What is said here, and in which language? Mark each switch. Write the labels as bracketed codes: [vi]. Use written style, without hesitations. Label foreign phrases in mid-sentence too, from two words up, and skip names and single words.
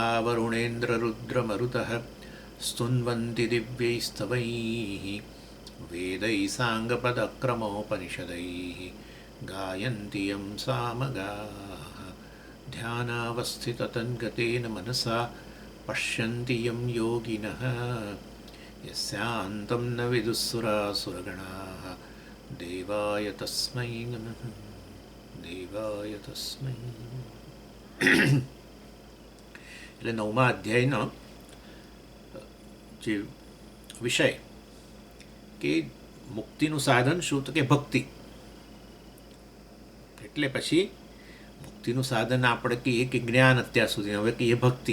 [sa] वरुणेन्द्ररुद्रमरुतः स्तुन्वन्ति दिव्यैस्तवैः वेदैः साङ्गपदक्रमोपनिषदैः गायन्ति यं सामगाः ध्यानावस्थिततन्गतेन मनसा पश्यन्ति यं योगिनः यस्यान्तं न विदुःसुरासुरगणाः देवाय तस्मै नमः देवाय तस्मै [gu] એટલે નવમા અધ્યાયનો જે વિષય કે મુક્તિનું સાધન શું તો કે ભક્તિ. એટલે પછી મુક્તિનું સાધન આપણે કહીએ કે જ્ઞાન અત્યાર સુધી, હવે કહીએ ભક્તિ.